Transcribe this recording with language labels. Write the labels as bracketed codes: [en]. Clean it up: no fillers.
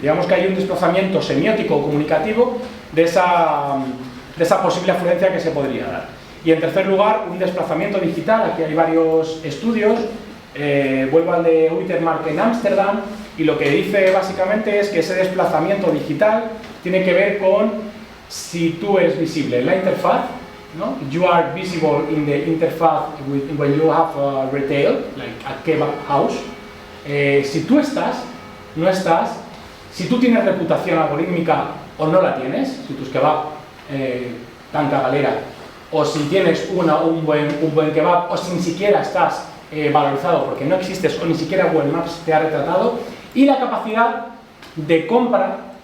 [es] Digamos que hay un desplazamiento semiótico o comunicativo de esa posible afluencia que se podría dar. Y en tercer lugar, un desplazamiento digital. Aquí hay varios estudios. Vuelvo al de Uitermark en Ámsterdam, y lo que dice básicamente es que ese desplazamiento digital tiene que ver con si tú eres visible en la interfaz, ¿no? [en] You are visible in the interface when you have a retail, like a kebab house. [es] Si tú estás, no estás, si tú tienes reputación algorítmica o no la tienes, si tus kebab tan cagalera, o si tienes un buen kebab, o si ni siquiera estás valorizado porque no existes o ni siquiera Google Maps te ha retratado, y la capacidad de compra